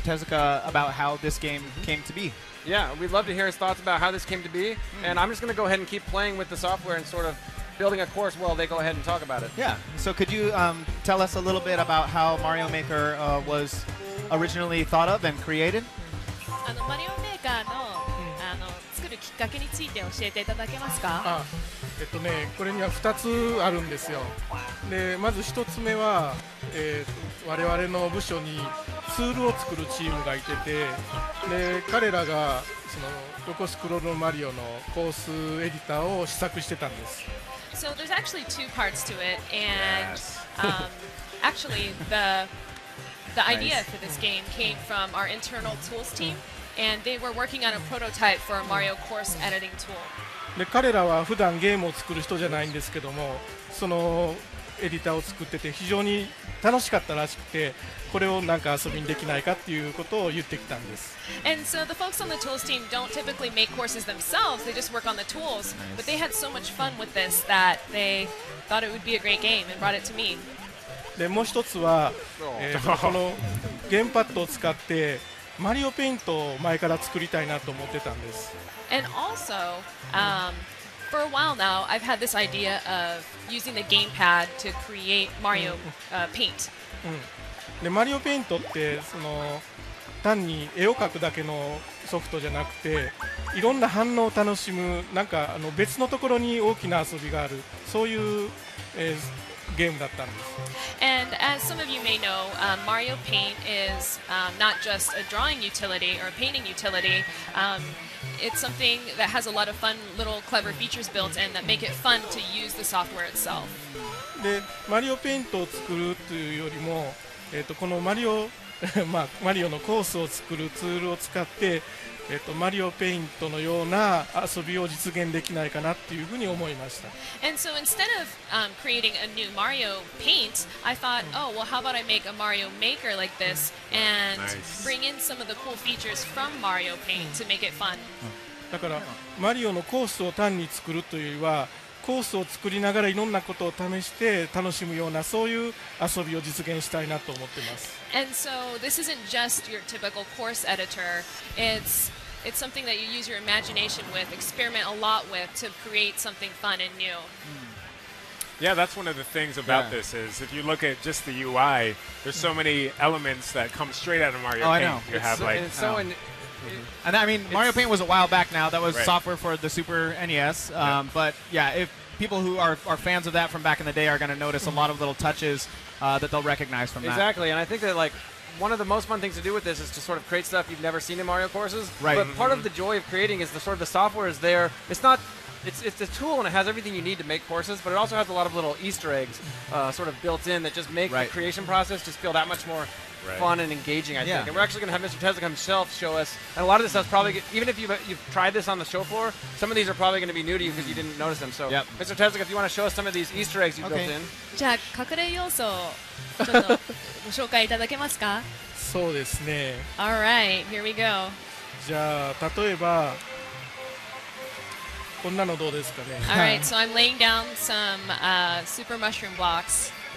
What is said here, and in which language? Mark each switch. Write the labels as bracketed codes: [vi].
[en] Tezuka about how this game came to be. Yeah, we'd love to hear his thoughts about how this came to be, and I'm just going to go ahead and keep playing with the software and sort of building a course while they go ahead and talk about it. Yeah, so could you tell us a little bit about how Mario Maker was originally thought of and created? [ja] マリオメーカーの作るきっかけについて教えていただけますか？これには2つあるんですよ。でまず1つ目は、我々の部署にツールを作るチームがいてて、で彼らがその横スクロールのマリオのコースエディターを試作してたんです。 [en] So there's actually two parts to it, and actually the idea for this game came from our internal tools team, and they were working on a prototype for a Mario course editing tool. [ja] で彼らは普段ゲームを作る人じゃないんですけども、そのエディターを作ってて非常に楽しかったらしくて、これをなんか遊びにできないかっていうことを言ってきたんです。 [en] And so the folks on the tools team don't typically make courses themselves, they just work on the tools, but they had so much fun with this that they thought it would be a great game and brought it to me. [ja] でもう一つは、このゲームパッドを使ってマリオペイントを前から作りたいなと思ってたんです。 [en] And also, for a while now, I've had this idea of using the gamepad to create Mario Paint. [ja] でマリオペイントって単に絵を描くだけのソフトじゃなくて、いろんな反応を楽しむなんか別のところに大きな遊びがある、そういう、ゲームだったんです。 [en] And as some of you may know, Mario Paint is not just a drawing utility or a painting utility. It's something that has a lot of fun, little clever features built in that make it fun to use the software itself. [ja] でマリオペイントを作るというよりも、このマリオマリオのコースを作るツールを使って、マリオペイントのような遊びを実現できないかなっていうふうに思いました。 [en] And so instead of creating a new Mario Paint, I thought, oh, well, how about I make a Mario Maker like this and bring in some of the cool features from Mario Paint to make it fun. [ja] だからマリオのコースを単に作るというよりは、コースを作りながらいろんなことを試して楽しむようなそういう遊びを実現したいなと思っています。 [en] And so this isn't just your typical course editor. It's it's something that you use your imagination with, experiment a lot with to create something fun and new. Yeah, that's one of the things about this is if you look at just the UI, there's so many elements that come straight out of Mario Paint. I know. You have like and I mean, Mario Paint was a while back now. That was software for the Super NES. But yeah, if people who are fans of that from back in the day are going to notice a lot of little touches that they'll recognize from that. Exactly, and I think that like one of the most fun things to do with this is to sort of create stuff you've never seen in Mario courses. Right. But part of the joy of creating is the sort of the software is there. It's not. It's a tool and it has everything you need to make courses, but it also has a lot of little Easter eggs sort of built in that just make the creation process just feel that much more fun and engaging, I think. And we're actually going to have Mr. Tezuka himself show us. And a lot of this stuff's probably, even if you've tried this on the show floor, some of these are probably going to be new to you because you didn't notice them. So, Mr. Tezuka, if you want to show us some of these Easter eggs you built in. [ja] じゃあ隠れ要素をちょっとご紹介いただけますか？そうですね。 [en] All right, here we go. [ja] じゃあ例えばこんなのどうですかね。 [en] All right, so I'm laying down some super mushroom blocks.